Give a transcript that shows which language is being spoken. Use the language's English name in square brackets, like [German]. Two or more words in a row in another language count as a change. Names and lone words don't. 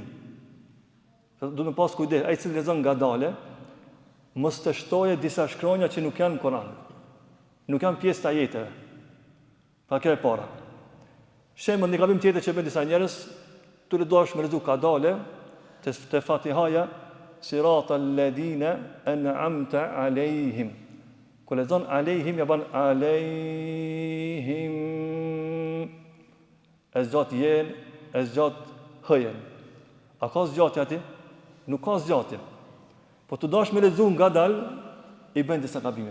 [Albanian] Do të pas kujdes, ai që lexon ngadale, mos të shtoje disa shkronja që nuk janë në Kur'an. Nuk janë pjesë të ajeteve. Pa kjo e para. Shembull, një gabim tjetër që bën disa njerëz, tu dash me lexu kadale, te Fatihaja, [Arabic] صراط الذين أنعمت عليهم. [Albanian] Kur lexon alejhim, ja ban alejhim. E zgjat jen, e zgjat hëjen. A ka zgjatje aty? Nuk ka zgjatje. Po të dash me lexu ngadal, i bën disa gabime.